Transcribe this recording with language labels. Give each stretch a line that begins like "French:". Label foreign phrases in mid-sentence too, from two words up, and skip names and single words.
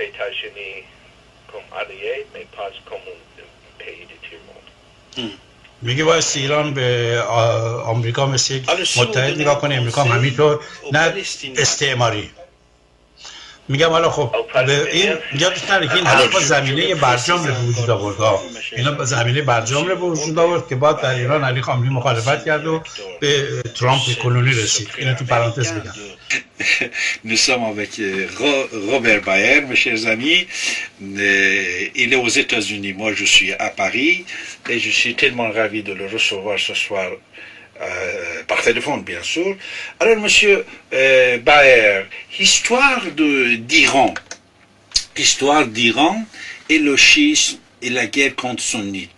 Persian: میگه باید ایران به آمریکا مثل یک متحد نگاه کنه، امریکا هم همینطور، نه استعماری. میگم حالا خب این یادت نره که این حرفا زمینه برجام رو به وجود آورد. اینا زمینه برجام رو به وجود آورد که بعد در ایران علی خامنه‌ای مخالفت کرد و به ترامپ کنونی رسید. اینو تو پرانتز بگم.
French: Nous sommes avec Robert Baer, mes chers amis. Il est aux États-Unis, moi je suis à Paris et je suis tellement ravi de le recevoir ce soir par téléphone, bien sûr. Alors, monsieur Baer, histoire d'Iran et le schisme et la guerre contre sunnite.